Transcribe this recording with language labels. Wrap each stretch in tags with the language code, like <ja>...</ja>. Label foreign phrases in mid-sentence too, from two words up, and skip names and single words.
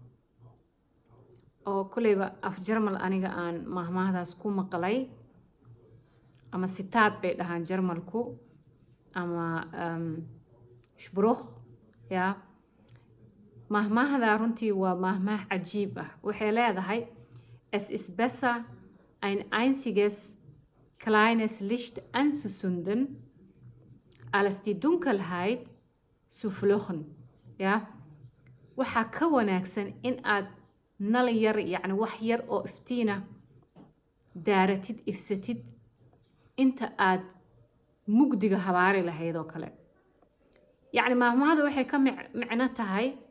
<so>oo kuleyba af jarmal aniga aan maahmaahdaas ku maqlay ama sitaad bay dhahaan jarmalku ama shbruch maahmaahda runtii waa maahmaah cajiib ah waxay leedahay</so> <de>es ist besser ein einziges kleines Licht anzuzünden als die Dunkelheit zu flüchten</de> <so>waxaa ka wanaagsan in aad nal yar yacni wax yar oo iftiina daaratid ifsatid inta aad mugdiga habaari lahayd oo kale yacni maahmaahda waxay ka micno tahay</so>